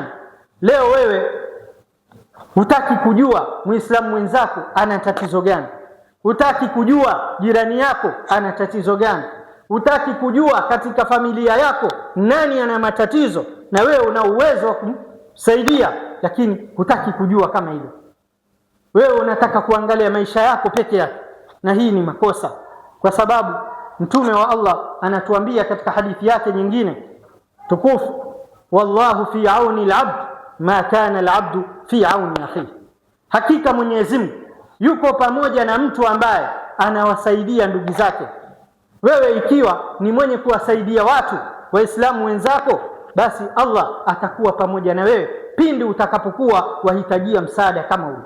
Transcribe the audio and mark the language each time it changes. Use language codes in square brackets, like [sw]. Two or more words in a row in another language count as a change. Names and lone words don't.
[sw] Leo wewe hutaki kujua Muislamu mwenzako ana tatizo gani, hutaki kujua jirani yako ana tatizo gani, hutaki kujua katika familia yako nani ana matatizo, na wewe una uwezo wa kumsaidia, lakini hutaki kujua kama hilo. Wewe unataka kuangalia maisha yako peke yake, na hii ni makosa, kwa sababu Mtume wa Allah anatuambia katika hadithi yake nyingine tukufu, [ar] والله في عون العبد ما كان العبد في عون أخيه. [sw] Hakika Mwenyezi Mungu yuko pamoja na mtu ambaye anawasaidia ndugu zake. Wewe ikiwa ni mwenye kuwasaidia watu Waislamu wenzako, basi Allah atakuwa pamoja na wewe pindi utakapokuwa wahitajia msaada kama huu.